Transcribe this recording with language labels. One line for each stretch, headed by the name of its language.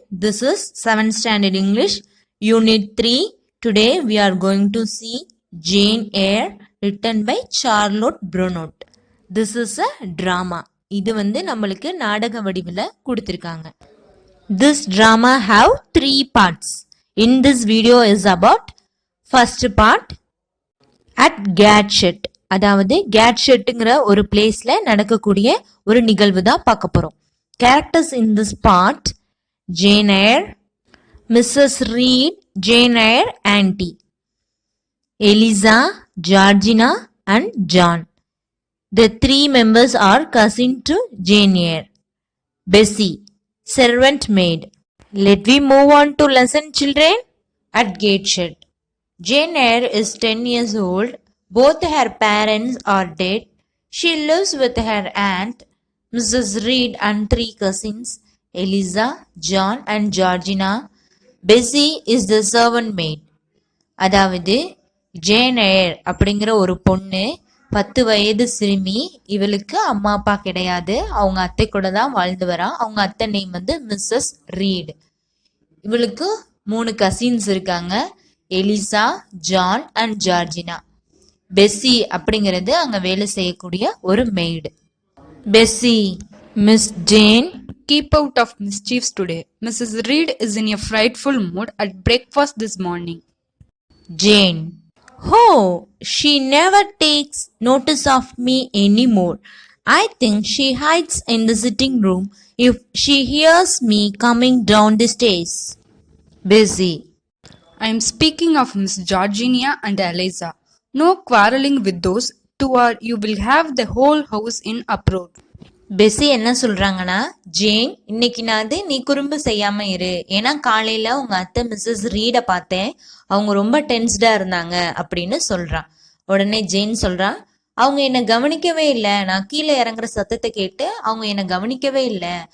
English: This is 7th standard English Unit 3. Today we are going to see Jane Eyre written by Charlotte Brontë. This is a drama.
Tamil: இது வந்து நம்மளுக்கு நாடக வடிவில் கொடுத்திருக்காங்க.
English: This drama have 3 parts. In this video is about first part at Gateshead.
Tamil: அதாவது கேட்ஷெட்டுங்கிற ஒரு பிளேஸ்ல நடக்கக்கூடிய ஒரு நிகழ்வு தான் பார்க்க போறோம்.
English: Characters in this part: Jane Eyre, Mrs. Reed, Jane Eyre Auntie, Eliza, Georgina and John. The 3 members are cousin to Jane Eyre. Bessie, servant maid. Let we move on to lesson children. At Gateshead, Jane Eyre is 10 years old. Both her parents are dead. She lives with her aunt, Mrs. Reed, and 3 cousins, Eliza, John and Georgina. Bessie is the servant maid.
Tamil: அதாவது Jane ஏர் அப்படிங்கிற ஒரு பொண்ணு 10 வயது சிறுமி. இவளுக்கு அம்மா அப்பா கிடையாது. அவங்க அத்தை கூட தான் வாழ்ந்து வரா. அவங்க அத்தை நேம் வந்து மிஸ்ஸஸ் ரீட். இவளுக்கு 3 கசின்ஸ் இருக்காங்க, Elisha, John and Georgina. Bessie அப்படிங்கிறது அங்க வேலை செய்யக்கூடிய ஒரு maid.
English: Bessie, Miss Jane, keep out of mischiefs today. Mrs. Reed is in a frightful mood at breakfast this morning. Jane, oh, she never takes notice of me anymore. I think she hides in the sitting room if she hears me coming down the stairs. Bessie, I am speaking of Miss Georgina and Eliza. No quarreling with those two or you will have the whole house in uproar.
Tamil: Bessie என்ன சொல்றாங்கன்னா, Jane, இன்னைக்கு நான் நீ குறும்பு செய்யாம இரு. ஏன்னா காலையில உங்க அத்தை மிஸ்ஸஸ் ரீட பார்த்தேன், அவங்க ரொம்ப டென்ஸ்டா இருந்தாங்க அப்படின்னு சொல்றான். உடனே ஜேன் சொல்றான், அவங்க என்ன கவனிக்கவே இல்லை. நான் கீழே இறங்குற சத்தத்தை கேட்டு அவங்க என்ன கவனிக்கவே இல்லை.